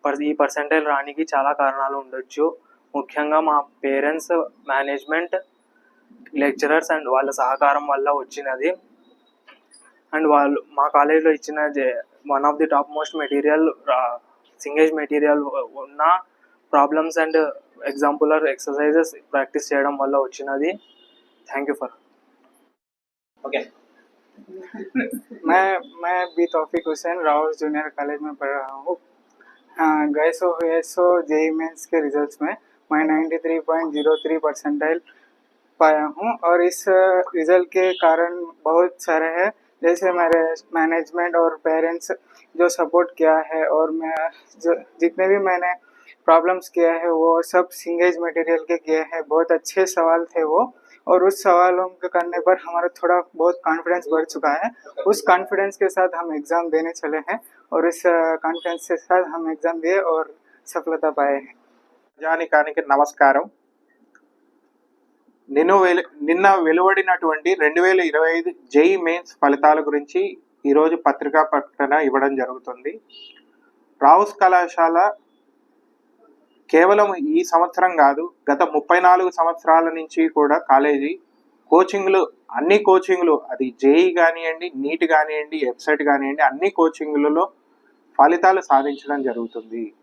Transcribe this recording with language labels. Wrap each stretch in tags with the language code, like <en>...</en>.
<te>ఈ పర్సెంటైల్ రానికి చాలా కారణాలు ఉండొచ్చు. ముఖ్యంగా మా పేరెంట్స్, మేనేజ్మెంట్, లెక్చరర్స్ అండ్ వాళ్ళ సహకారం వల్ల వచ్చినది. అండ్ వాళ్ళు మా కాలేజ్లో ఇచ్చిన</te> <en>one of the top most</en> <te>material సింగేజ్ material ఉన్న problems and exemplar exercises practice చేయడం వల్ల వచ్చినది.</te> <en>thank you for</en> <hi>ओके मैं बी तौफीक हुसैन राउस जूनियर कॉलेज में पढ़ रहा हूँ. गए सो जेई मेंस के रिजल्ट्स में मैं 93.03% पाया हूँ और इस रिज़ल्ट के कारण बहुत सारे हैं. जैसे मेरे मैनेजमेंट और पेरेंट्स जो सपोर्ट किया है और मैं जो जितने भी मैंने प्रॉब्लम्स किया है वो सब सिंगेज मटेरियल के किए हैं. बहुत अच्छे सवाल थे वो, और उस सवालों के करने पर हमारा थोड़ा बहुत कॉन्फिडेंस बढ़ चुका है. उस कॉन्फिडेंस के साथ हम एग्ज़ाम देने चले हैं और इस कॉन्फिडेंस के साथ हम एग्ज़ाम दिए और सफलता पाए हैं.</hi> <te>ప్రజానికానికి నమస్కారం. నిన్న వెలువడినటువంటి 2025 జేఈ మెయిన్స్ ఫలితాల గురించి ఈరోజు పత్రికా ప్రకటన ఇవ్వడం జరుగుతుంది. రావుస్ కళాశాల కేవలం ఈ సంవత్సరం కాదు, గత 34 సంవత్సరాల నుంచి కూడా కాలేజీ అన్ని కోచింగ్లు అది జేఈ కానివ్వండి, నీట్ కానివ్వండి, వెబ్సైట్ కానివ్వండి, అన్ని కోచింగ్లలో ఫలితాలు సాధించడం జరుగుతుంది.</te>